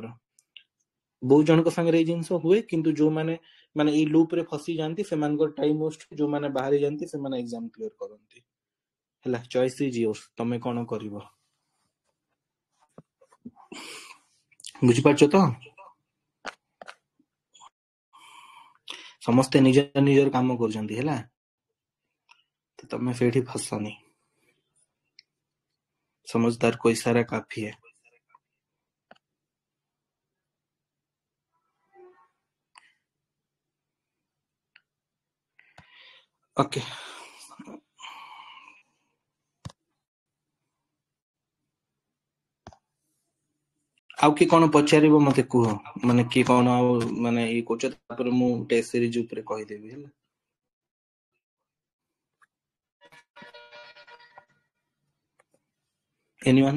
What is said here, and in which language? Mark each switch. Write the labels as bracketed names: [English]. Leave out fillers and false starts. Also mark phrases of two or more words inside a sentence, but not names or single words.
[Odia] ବହୁତ ଜଣଙ୍କ ସାଙ୍ଗରେ ଏଇ ଜିନିଷ ହୁଏ, କିନ୍ତୁ ଯୋଉମାନେ ମାନେ ଏଇ ଲୁପ ରେ ଫସି ଯାଆନ୍ତି ସେମାନଙ୍କର [English] time waste, [Odia] ଯୋଉମାନେ ବାହାରି ଯାଆନ୍ତି ସେମାନେ [English] exam clear [Odia] କରନ୍ତି ହେଲା। [English] choice is yours, [Odia] ତମେ କଣ କରିବ ବୁଝିପାରୁଛ ତ? ସମସ୍ତେ ନିଜ ନିଜର କାମ କରୁଛନ୍ତି ହେଲା, ତ ତମେ ସେଇଠି ଫସନି। [Hindi] समझदार को इशारा काफी है। [Odia] ओके ଆଉ କିଏ କଣ ପଚାରିବ ମତେ କୁହ, ମାନେ କିଏ କଣ ଆଉ ମାନେ ଇଏ କରୁଛ, ତାପରେ ମୁଁ [English] test series [Odia] ଉପରେ କହିଦେବି ହେଲା। ଏନିୱାନ୍?